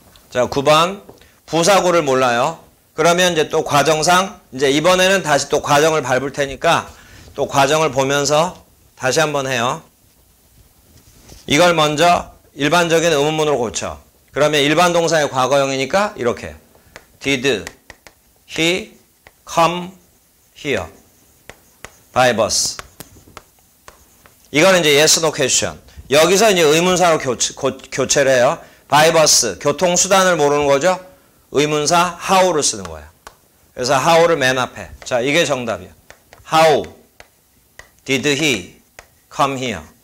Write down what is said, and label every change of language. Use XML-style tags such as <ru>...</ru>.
<ko>자, 9번 부사구를 몰라요. 그러면 이제 또 과정상 이제 이번에는 다시 또 과정을 밟을 테니까 또 과정을 보면서 다시 한번 해요. 이걸 먼저 일반적인 의문문으로 고쳐. 그러면 일반 동사의 과거형이니까 이렇게</ko> <en>Did he come here by bus?</en> <ko>이거는 이제</ko> <en>yes, no question.</en> <ko>여기서 이제 의문사로 교체를 해요. by bus, 교통수단을 모르는 거죠. 의문사 how를 쓰는 거예요. 그래서 how를 맨 앞에. 자, 이게 정답이야.</ko> <en>How did he come here?</en>